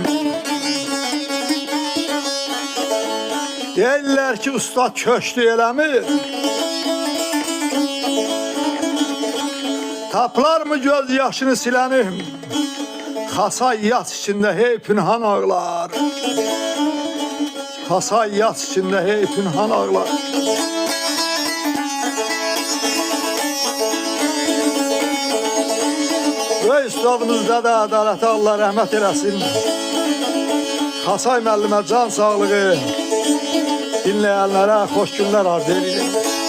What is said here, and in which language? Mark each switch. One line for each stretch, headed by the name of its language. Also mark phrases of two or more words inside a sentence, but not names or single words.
Azerbaijani: Deyirlər ki usta köçdü eləmi. Taplar mı göz yaşını silenim? Xasay yas içinde hey pünhan ağlar. Xasay yas içinde hey pünhan ağlar. Ve üstadımızda da ədalətə Allah rəhmət eləsin. Xasay müəllimə can sağlığı, dinləyənlərə xoş günlər arzu edirəm.